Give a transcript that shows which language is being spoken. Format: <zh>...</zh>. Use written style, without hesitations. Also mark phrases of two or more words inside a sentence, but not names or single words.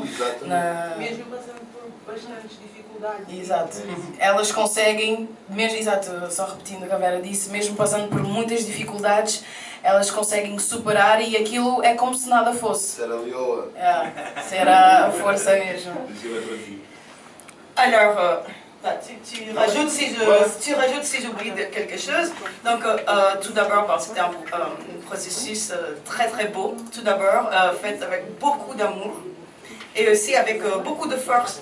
<pt>Mesmo passando por bastantes dificuldades. Exato. Elas conseguem, mesmo, exato, só repetindo o que a Vera disse, mesmo passando por muitas dificuldades, elas conseguem superar e aquilo é como se nada fosse. Será Lioa. Será a força mesmo.</pt> <fr>Alors, tu rajoutes si j'oublie quelque chose. Donc, tout d'abord, c'était un processus très très beau. Tout d'abord, fait avec beaucoup d'amour et aussi avec beaucoup de force.</fr>